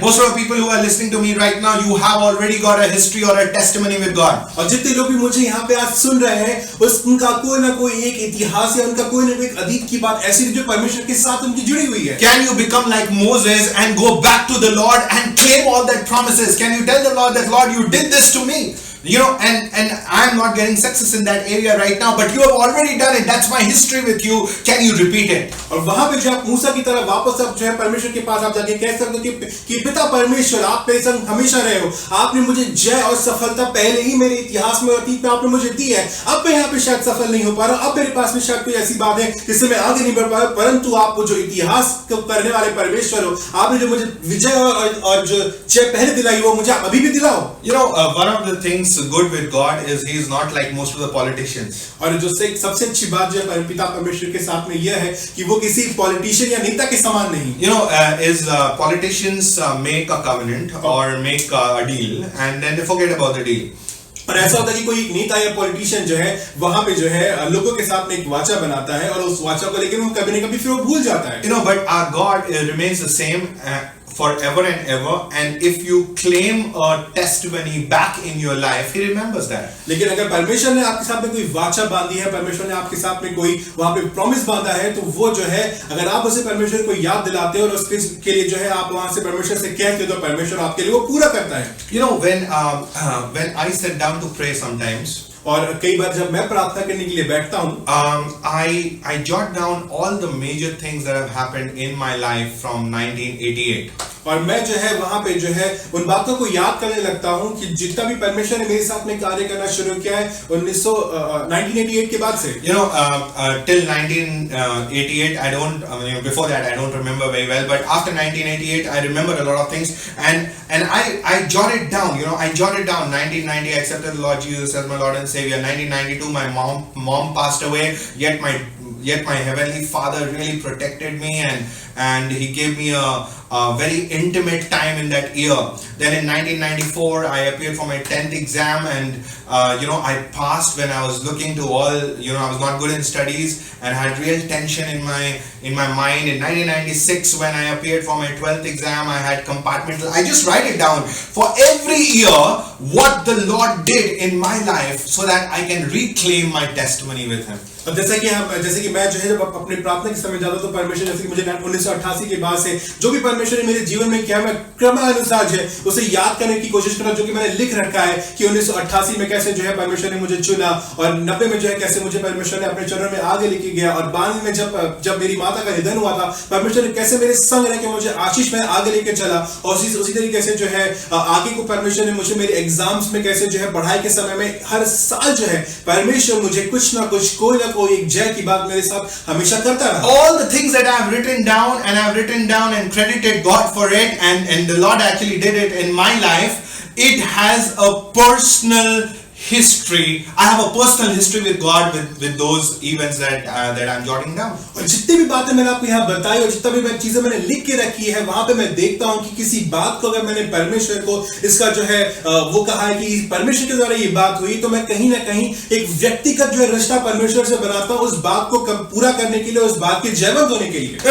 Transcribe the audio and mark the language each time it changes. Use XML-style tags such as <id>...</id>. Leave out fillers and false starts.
<en>Most of the people who are listening to me right now, you have already got a history or a testimony with God.</en> <hi>और जितने लोग भी मुझे यहाँ पे आज सुन रहे हैं उनका कोई ना कोई एक इतिहास है, उनका कोई ना कोई एक अतीत की बात ऐसी जो परमेश्वर के साथ उनकी जुड़ी हुई है।</hi> <en>Can you become like Moses and go back to the Lord and claim all that promises? Can you tell the Lord that, Lord, you did this to me? You know, and I'm not getting success in that area right now, but you have already done it. That's my history with you. Can you repeat it?</en> <hi>और वहां पे जो आप मूसा की तरह वापस अब जो है परमेश्वर के पास आप जाके कह सकते हो कि पिता परमेश्वर, आप मेरे संग हमेशा रहे हो, आपने मुझे जय और सफलता पहले ही मेरे इतिहास में अतीत में आपने मुझे दी है। अब मैं यहाँ पे शायद सफल नहीं हो पा रहा, अब मेरे पास में शायद कोई ऐसी बात है जिससे मैं आगे नहीं बढ़ पा रहा, परंतु आप जो इतिहास को करने वाले परमेश्वर हो, आपने जो मुझे विजय और जो जय पहले दिलाई वो मुझे आप अभी भी दिलाओ।</hi> <en>You know, one of the things good with God is He is not like most of the politicians.</en> <hi>और जो सबसे अच्छी बात जो है पिता परमेश्वर के साथ में यह है कि वो किसी पॉलिटिशियन या नेता के समान नहीं।</hi> <en>You know, politicians make a covenant or make a deal and then they forget about the deal.</en> <hi>और ऐसा होता है कि कोई एक नेता या पॉलिटिशियन जो है वहां पे जो है लोगों के साथ में एक वाचा बनाता है और उस वाचा को लेकर वो कभी न कभी फिर वो भूल जाता है।</hi> <en>You know, but our God remains the same forever and ever, and if you claim a testimony back in your life, He remembers that.</en> <hi>लेकिन अगर परमेश्वर ने आपके साथ में कोई वाचा बांधी है, परमेश्वर ने आपके साथ में कोई वहां पे प्रॉमिस बांधा है, तो वो जो है अगर आप उसे परमेश्वर को याद दिलाते हो और उसके लिए जो है आप वहां से परमेश्वर से कहते हो तो परमेश्वर आपके लिए वो पूरा करता है।</hi> <en>You know, when I sit down to pray sometimes,</en> <hi>और कई बार जब मैं प्रार्थना करने के लिए बैठता हूँ,</hi> <en>I jot down all the major things that have happened in my life from 1988.</en> <hi>और मैं जो है वहां पे जो है उन बातों को याद करने लगता हूं कि जितना भी परमेश्वर ने मेरे साथ में कार्य करना शुरू किया है 1988 के बाद से।</hi> <en>You know, till 1988 I don't, before that I don't remember very well, but after 1988 I remember a lot of things, and I jotted down. You know, I jotted down 1990 I accepted the Lord Jesus as my Lord and Savior. 1992 my mom passed away, yet my heavenly Father really protected me and He gave me a very intimate time in that year. Then in 1994 I appeared for my 10th exam, and you know, I passed when I was looking to all, you know, I was not good in studies and had real tension in my mind. In 1996 when I appeared for my 12th exam, I had compartmental. I just write it down for every year what the Lord did in my life so that I can reclaim my testimony with Him.</en> <hi>अब जैसे कि मैं जो है जब अपने प्रार्थना के समय जाता तो परमेश्वर जैसे कि मुझे 1988 के बाद से जो भी परमेश्वर ने मेरे जीवन में किया, मैं क्रमानुसार जो है उसे याद करने की कोशिश कर रहा हूं, जो कि मैंने लिख रखा है कि 1988 में कैसे जो है परमेश्वर ने मुझे चुना और 90 में जो है कैसे मुझे परमेश्वर ने अपने चरणों में आगे लेके गया, और 92 में जब मेरी माता का निधन हुआ था, परमेश्वर ने कैसे मेरे संग रह के मुझे आशीष में आगे लेके चला, और उसी तरीके से जो है आगे को परमेश्वर ने मुझे मेरे एग्जाम्स में कैसे जो है पढ़ाई के समय में हर साल जो है परमेश्वर मुझे कुछ ना कुछ कोई ना कोई एक जय की बात मेरे साथ हमेशा करता रहा।</hi> <en>All the things that I have written down and credited God for it, and the Lord actually did it in my life. It has a personal history. I have a personal history with God with those events that I'm jotting down.</en> <hi>और जितनी भी बातें मैंने आपको यहाँ बताई और जितना भी चीजें मैंने लिख के रखी है, वहां पे मैं देखता हूँ कि किसी बात को अगर मैंने परमेश्वर को इसका जो है वो कहा है कि परमेश्वर के द्वारा ये बात हुई, तो मैं कहीं ना कहीं एक व्यक्तिगत जो है रिश्ता परमेश्वर से बनाता हूँ उस बात को पूरा करने के लिए, उस बात के जयवंत होने के लिए।</hi>